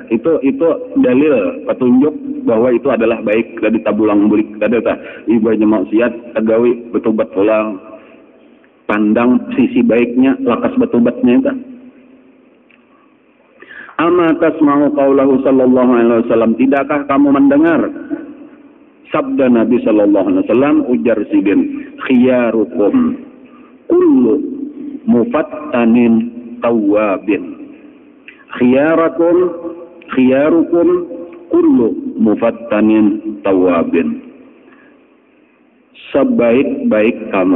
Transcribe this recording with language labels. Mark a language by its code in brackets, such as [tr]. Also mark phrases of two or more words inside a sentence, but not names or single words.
[bjn] Itu dalil petunjuk bahwa itu adalah baik dari tabulang bulik tadi tah. Ibanya maksiat agawi bertobat pulang. Pandang sisi baiknya, lakas bertobatnya itu. [ar] أما تسمع قوله صلى الله عليه وسلم, [bjn] tidakkah kamu mendengar Sabda Nabi [ar] صلى الله عليه وسلم [bjn] ujar sidin [ar] خياركم كل مفتن تواب. خياركم كل مفتن تواب. [bjn] Sebaik-baik kamu.